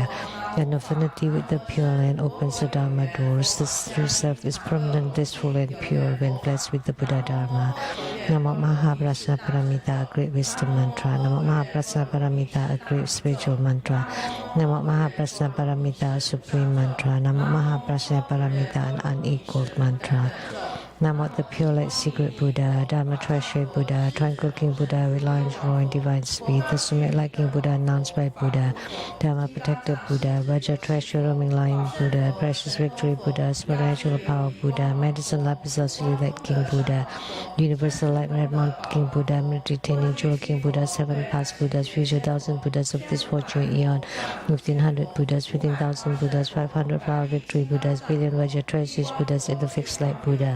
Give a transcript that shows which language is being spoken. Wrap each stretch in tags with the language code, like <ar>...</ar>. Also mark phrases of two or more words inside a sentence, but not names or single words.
<en>In affinity with the pure and opens the Dharma doors. This true self is permanent, blissful and pure when blessed with the Buddhadharma. Namo Mahaprajna Paramita, a great wisdom mantra. Namo Mahaprajna Paramita, a great spiritual mantra. Namo Mahaprajna Paramita, a supreme mantra. Namo Mahaprajna Paramita, an unequaled mantra. Namo the pure light secret Buddha, Dharma treasury Buddha, tranquil King Buddha with lions roaring divine speed, the summit like King Buddha announced by Buddha, Dharma protector Buddha, Vajra treasure roaming lion Buddha, precious victory Buddha, spiritual power Buddha, medicine lapis lazuli light King Buddha, universal light Redmond King Buddha, retaining jewel King Buddha, 7 past Buddhas, future 1,000 Buddhas of this fortune eon, 1,500 Buddhas, 15,000 Buddhas, 500 flower victory Buddhas, billion Vajra treasures Buddhas, and the fixed light Buddha.</en>